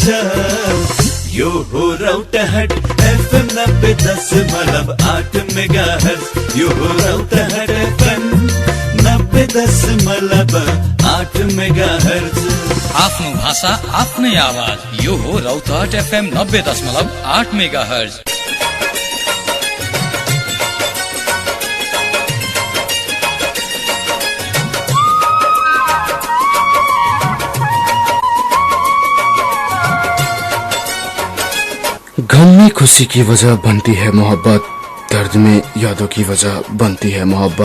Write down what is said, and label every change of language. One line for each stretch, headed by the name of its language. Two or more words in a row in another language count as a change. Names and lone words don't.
Nepali: यो हो रौतहट FM 90.8 मेगाहर्ज। यो हो रौतहट FM 90.8 मेगाहर्ज। आफ्नो भाषा आफ्नै आवाज। यो हो रौतहट FM 90.8 मेगाहर्ज।
Hindi: गम में खुशी की वजह बनती है मोहब्बत, दर्द में यादों की वजह बनती है मोहब्बत।